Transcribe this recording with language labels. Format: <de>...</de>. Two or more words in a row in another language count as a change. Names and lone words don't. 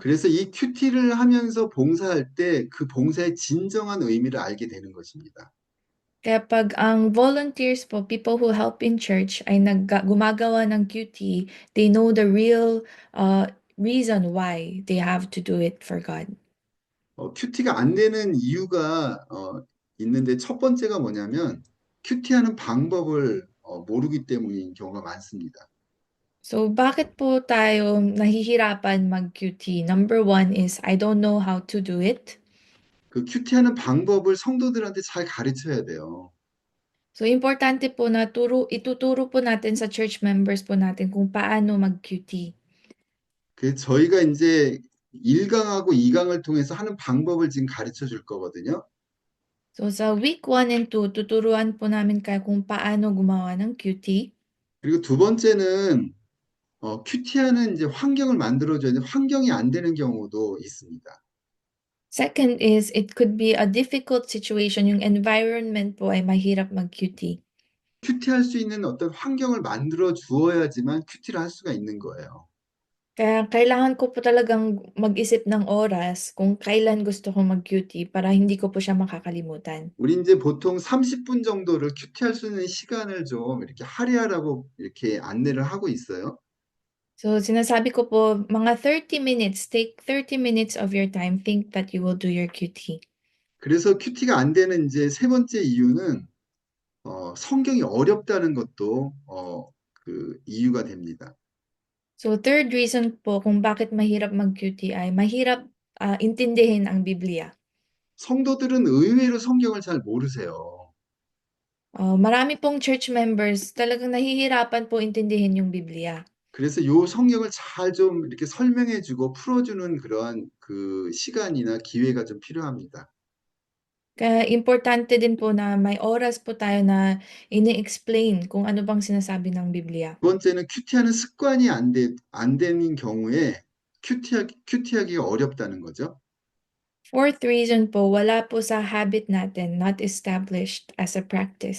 <ko>그래서 이 큐티를 하면서 봉사할 때 그 봉사의 진정한 의미를 알게 되는 것입니다.</ko> <tl>Kaya 'pag ang volunteers po,</tl> <en>people who help in church</en> <tl>ay gumagawa ng QT,</tl> <en>they know the real, reason why they have to do it for God.</en> <ko>큐티가 안 되는 이유가 있는데 첫 번째가 뭐냐면 큐티하는 방법을 모르기 때문인 경우가 많습니다.</ko> <tl>So, bakit po tayo nahihirapan mag-QT?</tl> <en>Number one is I don't know how to do it.</en> <ko>그 큐티하는 방법을 성도들한테 잘 가르쳐야 돼요.</ko> <tl>So, importante po na ituturo po natin sa</tl> <en>church members</en> <tl>po natin kung paano mag-QT.</tl> <ko>그 저희가 이제 1강하고 2강을 통해서 하는 방법을 지금 가르쳐 줄 거거든요.</ko> <tl>So, sa week 1 and 2, tuturuan po namin kayo kung paano gumawa ng QT.</tl> <ko>그리고 두 번째는 큐티하는 이제 환경을 만들어줘야 돼. 환경이 안 되는 경우도 있습니다.</ko> <en>Second is, it could be a difficult situation.</en> <tl>Yung environment po ay mahirap mag-QT.</tl> <ko>큐티할 수 있는 어떤 환경을 만들어 주어야지만 큐티를 할 수가 있는 거예요.</ko> <tl>Kaya kailangan ko po talagang mag-isip ng oras kung kailan gusto ko mag-QT para hindi ko po siya makakalimutan.</tl> <ko>우리 이제 보통 30분 정도를 큐티할 수 있는 시간을 좀 이렇게 할애하라고 이렇게 안내를 하고 있어요.</ko> <en>So,</en> <tl>sinasabi ko po, mga</tl> <en>30 minutes, take 30 minutes of your time, think that you will do your QT.</en> <ko>그래서 큐티가 안 되는 이제 세 번째 이유는 성경이 어렵다는 것도 그 이유가 됩니다.</ko> <tl>So,</tl> <en>third reason</en> <tl>po kung bakit mahirap mag-QT ay mahirap intindihin ang Biblia.</tl> <ko>성도들은 의외로 성경을 잘 모르세요.</ko> <tl>Marami pong</tl> <en>church members</en> <tl>talagang nahihirapan po intindihin yung Biblia.</tl> <ko>그래서 요 성경을 잘 좀 이렇게 설명해주고 풀어주는 그러한 그 시간이나 기회가 좀 필요합니다.</ko> <tl>Kaya importante din po na may oras po tayo na ini-explain kung ano bang sinasabi ng Biblia.</tl> <ko>두 번째는 큐티하는 습관이 안 되는 경우에 큐티하기가 어렵다는 거죠.</ko> <en>Fourth reason</en> <tl>po, wala po sa habit natin,</tl> <en>not established as a practice.</en>